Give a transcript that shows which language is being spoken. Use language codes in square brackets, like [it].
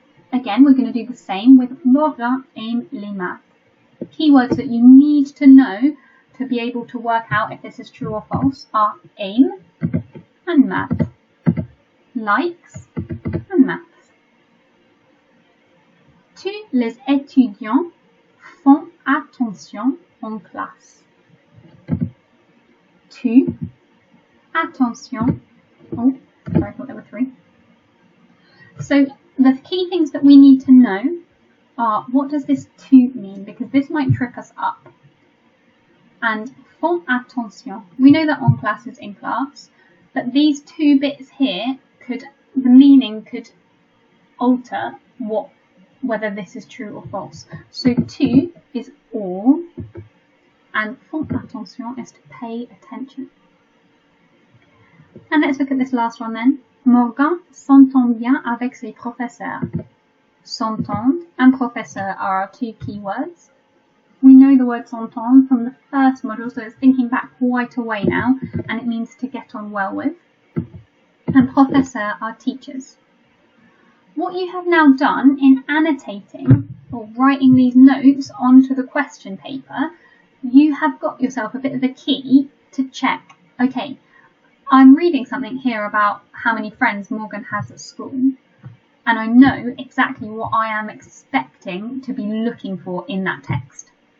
[en] Again, we're going to do the same with Morgan [fr] aime les maths. [en] Keywords that you need to know to be able to work out if this is true or false are aime and maths, likes and maths. [fr] Tous les étudiants font attention en classe. Tous, attention. [en] Oh, sorry, I thought there were 3. So the key things that we need to know are, what does this to mean? Because this might trip us up. And font attention, we know that en classe is in class, but these 2 bits here the meaning could alter whether this is true or false. So tout is all, and font attention is to pay attention. And let's look at this last one then. [fr] Morgan s'entend bien avec ses professeurs. [en] S'entendre and professeur are our 2 keywords. We know the word s'entendre from the first module, so it's thinking back quite a way now, and it means to get on well with. And professeur are teachers. What you have now done in annotating or writing these notes onto the question paper, you have got yourself a bit of a key to check, okay, I'm reading something here about how many friends Morgan has at school, and I know exactly what I am expecting to be looking for in that text.